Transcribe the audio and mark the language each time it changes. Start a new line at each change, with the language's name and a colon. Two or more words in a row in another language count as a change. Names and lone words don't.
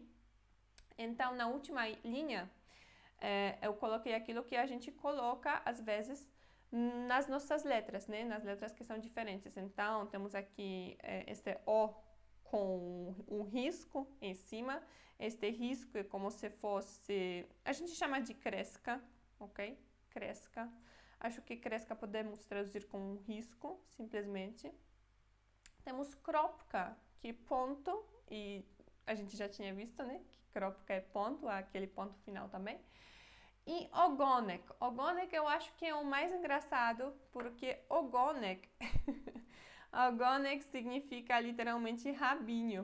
Portuguese: Então, na última linha, eu coloquei aquilo que a gente coloca, às vezes, nas nossas letras, né? Nas letras que são diferentes. Então, temos aqui este O com um risco em cima. Este risco é como se fosse... A gente chama de kreska, ok? Kreska. Acho que kreska podemos traduzir com risco, simplesmente. Temos kropka, que ponto, e a gente já tinha visto, né? Que kropka é ponto, aquele ponto final também. E ogonek. Ogonek eu acho que é o mais engraçado, porque ogonek, ogonek significa literalmente rabinho.